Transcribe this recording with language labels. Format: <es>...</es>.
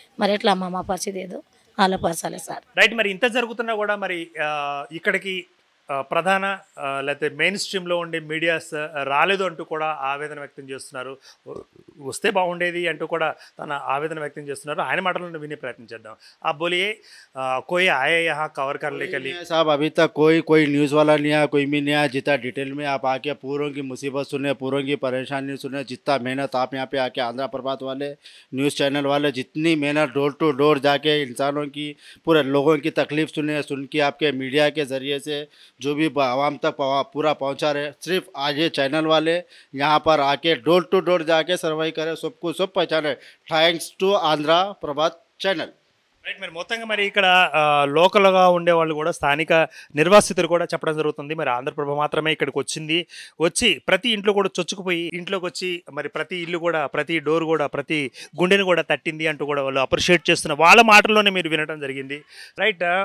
<te>మరి ఎట్లా మా పరిస్థితి ఏదో ఆలోపరచాలి సార్.</te> <en>Right.</en> <te>మరి ఇంత జరుగుతున్నా కూడా మరి ఇక్కడికి ప్రధాన లేకపోతే మెయిన్ స్ట్రీమ్లో ఉండే మీడియాస్ రాలేదు అంటూ కూడా ఆవేదన వ్యక్తం చేస్తున్నారు. వస్తే బాగుండేది అంటూ కూడా తన ఆవేదన వ్యక్తం చేస్తున్నారు. ఆయన మాటలను వినే ప్రయత్నం చేద్దాం.</te> <hi>आप बोलिए, कोई आए यहाँ कवर करने के लिए? साहब अभी तक कोई न्यूज़ वाला नहीं आया, कोई भी नहीं आया। जितना डिटेल में आप आके पूरों की मुसीबत सुने, पूरों की परेशानी सुने, जितना मेहनत आप यहाँ पे आके आंध्र प्रभात वाले न्यूज़ चैनल वाले जितनी मेहनत डोर टू डोर जाके इंसानों की पूरे लोगों की तकलीफ सुन के आपके मीडिया के ज़रिए से जो भी आवाम तक पूरा पहुँचा रहे, सिर्फ आज ये चैनल वाले यहाँ पर आके डोर टू डोर जाके सर्वाई करे, सबको सब पहचाने।</hi> <en>Thanks to Andhra Prabhat channel. Right.</en> <te>మరి మొత్తంగా మరి ఇక్కడ లోకల్గా ఉండేవాళ్ళు కూడా స్థానిక నిర్వాసితులు కూడా చెప్పడం జరుగుతుంది. మరి ఆంధ్రప్రభ మాత్రమే ఇక్కడికి వచ్చి ప్రతి ఇంట్లో కూడా చొచ్చుకుపోయి ఇంట్లోకి వచ్చి మరి ప్రతి ఇల్లు కూడా, ప్రతి డోర్ కూడా, ప్రతి గుండెని కూడా తట్టింది అంటూ కూడా వాళ్ళు అప్రిషియేట్ చేస్తున్న వాళ్ళ మాటల్లోనే మీరు వినడం జరిగింది. రైట్.</te>